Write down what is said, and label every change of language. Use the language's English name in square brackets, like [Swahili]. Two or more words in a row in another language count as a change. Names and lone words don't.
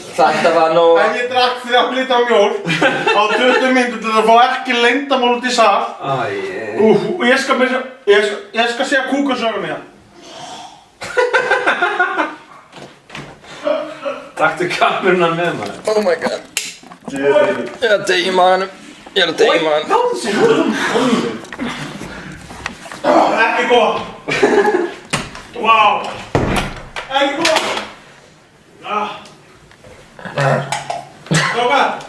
[Icelandic] Þetta var nú... En ég drakk 3 lítra mjólk á 20 mínútur til að fá ekki leyndamál út í sal. Og ég skal segja kúkasögum hérna. Taktu kameruna með maður. [English] Oh my god. [Icelandic] Ég er að deyja í maganum. Ég er að deyja í maganum. Ekki góð. Vá. Ekki góð. Hvað?